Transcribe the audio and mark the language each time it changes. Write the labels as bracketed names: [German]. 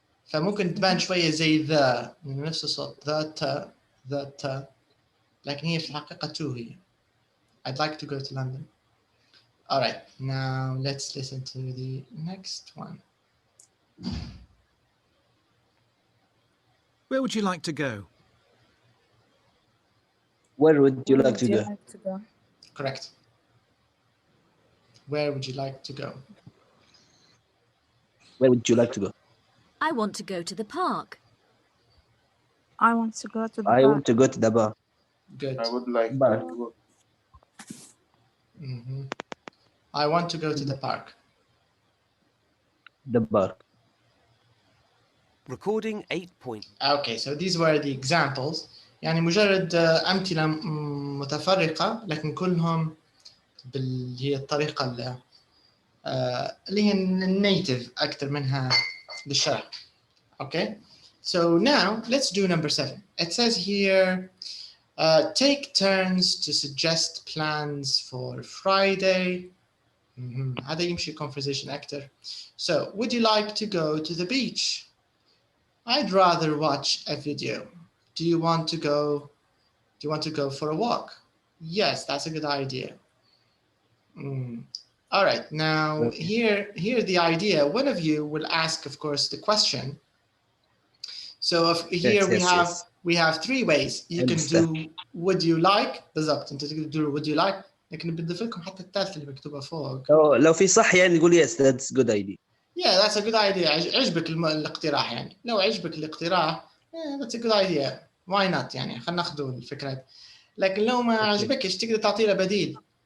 [Arabic] فممكن تبان شوية زي the من نفس الصوت the تا لكن هي في الحقيقة to هي. [English] I'd like to go to London. All right, now let's listen to the next one. Where would you like to go? Where would you like to go? Correct. Where would you like to go? Where would you like to go? I want to go to the park. I want to go to the I park. want to go to the bar. Good. I would like Park. to go. I want to go to the park. The bar. Recording 8. Okay, so these were the examples. [Arabic] يعني مجرد أمثلة متفرقة لكن كلهم هي الطريقة اللي هي النيتيف أكثر منها للشرح. [English] Okay, so now let's do number 7. It says here, take turns to suggest plans for Friday. [Arabic] هذا يمشي conversation أكثر. [English] So, would you like to go to the beach? I'd rather watch a video. Do you want to go for a walk? Yes, that's a good idea. All right, now here the idea. One of you will ask, of course, the question. So here we have 3 ways. You can do would you like [Arabic] بالضبط انت تقدر تقول [English] would you like [Arabic] لكن بنضيف لكم حتى الثالثة اللي مكتوبة فوق. لو في صح يعني نقول [English] yes, that's good idea. Yeah, that's a good idea. [Arabic] عجبك الاقتراح يعني. لو عجبك الاقتراح [English] that's a good idea. Why not [Arabic] يعني خلينا ناخذ الفكرة. لكن لو ما عجبكش تقدر تعطي له بديل.